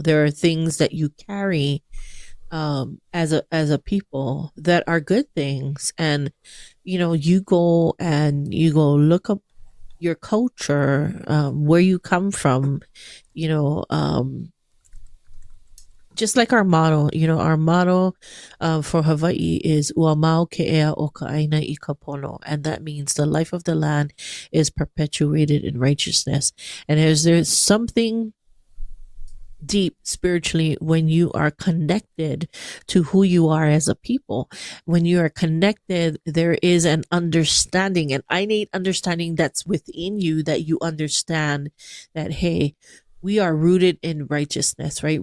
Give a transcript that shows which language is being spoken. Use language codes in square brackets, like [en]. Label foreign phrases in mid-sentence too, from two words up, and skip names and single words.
[en] There are things that you carry as a people that are good things, and you go look up your culture, where you come from, you know just like our motto for Hawaii is [haw] Ua mau ke ea o ka aina I ka pono, [en] and that means the life of the land is perpetuated in righteousness. And there's something deep spiritually when you are connected to who you are as a people. When you are connected, there is an understanding, an innate understanding that's within you, that you understand that, hey, we are rooted in righteousness, right?